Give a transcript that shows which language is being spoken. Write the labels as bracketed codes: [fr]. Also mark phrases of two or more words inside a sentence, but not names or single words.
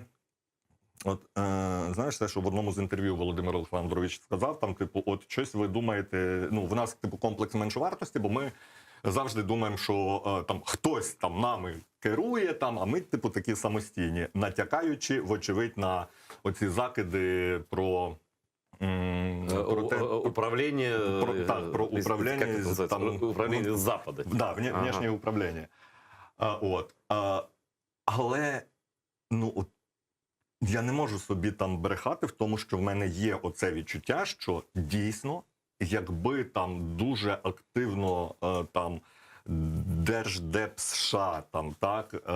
[uk] От, знаєш, те, що в одному з інтерв'ю Володимир Олександрович сказав, там, типу, от щось ви думаєте, ну, в нас, типу, комплекс меншовартості, бо ми завжди думаємо, що там хтось там нами керує, там, а ми, типу, такі самостійні, натякаючи, вочевидь, на оці закиди про... [ru] Управление... [uk] Про управління... [ru] Как это называется? Там, управление с Запада. Да, [uk] внешнє управління. От. Але, ну, от, я не можу собі там брехати в тому, що в мене є оце відчуття, що дійсно, якби там дуже активно там Держдеп США там, так,